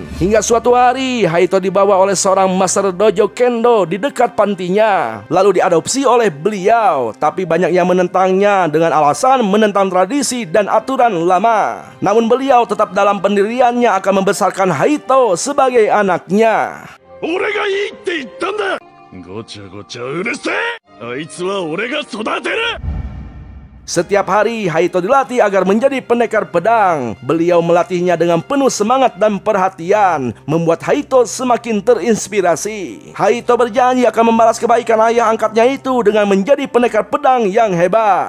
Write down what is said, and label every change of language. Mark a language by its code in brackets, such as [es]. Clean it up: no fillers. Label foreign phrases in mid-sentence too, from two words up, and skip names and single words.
[id] Hingga suatu hari Haito dibawa oleh seorang master dojo kendo di dekat pantinya, lalu diadopsi oleh beliau. Tapi banyak yang menentangnya dengan alasan menentang tradisi dan aturan lama. Namun beliau tetap dalam pendiriannya akan membesarkan Haito sebagai anaknya. [ja] 俺がいいって言ったんだ。ごちゃごちゃうるせえ。あいつは俺が育てる。 [id] Setiap hari Haito dilatih agar menjadi pendekar pedang. Beliau melatihnya dengan penuh semangat dan perhatian, membuat Haito semakin terinspirasi. Haito berjanji akan membalas kebaikan ayah angkatnya itu dengan menjadi pendekar pedang yang hebat.